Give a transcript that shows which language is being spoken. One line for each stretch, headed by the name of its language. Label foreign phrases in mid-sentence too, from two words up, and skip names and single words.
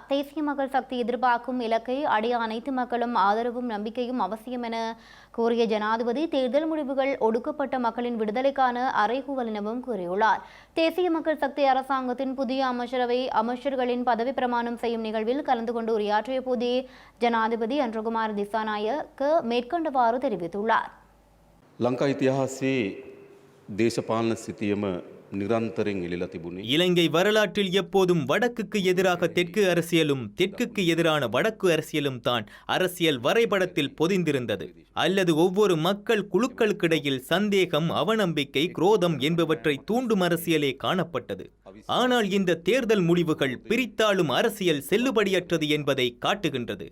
Tamil: தேசிய மக்கள் சக்தி எதிர்பார்க்கும் இலக்கை அடைய அனைத்து மக்களும் ஆதரவும் நம்பிக்கையும் அவசியம் என கூறிய ஜனாதிபதி தேர்தல் முடிவுகள் ஒடுக்கப்பட்ட மக்களின் விடுதலைக்கான அறைகூவல் எனவும் கூறியுள்ளார். தேசிய மக்கள் சக்தி அரசாங்கத்தின் புதிய அமைச்சர்களின் பதவி பிரமாணம் செய்யும் நிகழ்வில் கலந்து கொண்டு உரையாற்றிய போதே ஜனாதிபதி அன்றகுமார் திசாநாயக்க மேற்கண்டவாறு தெரிவித்தார்.
Sinhala: ලංකා ඉතිහාසයේ දේශපාලන සිතියම නිරන්තරයෙන් එළිලා තිබුණේ.
Tamil: இலங்கை வரலாற்றில் எப்போதும் வடக்குக்கு எதிராக தெற்கு அரசியலும் தெற்குக்கு எதிரான வடக்கு அரசியலும் தான் அரசியல் வரைபடத்தில் பொதிந்திருந்தது. அல்லது ஒவ்வொரு மக்கள் குழுக்களுக்கிடையில் சந்தேகம், அவநம்பிக்கை, குரோதம் என்பவற்றை தூண்டும் அரசியலே காணப்பட்டது. ஆனால் இந்த தேர்தல் முடிவுகள் பிரித்தாளும் அரசியல் செல்லுபடியற்றது என்பதை காட்டுகின்றது.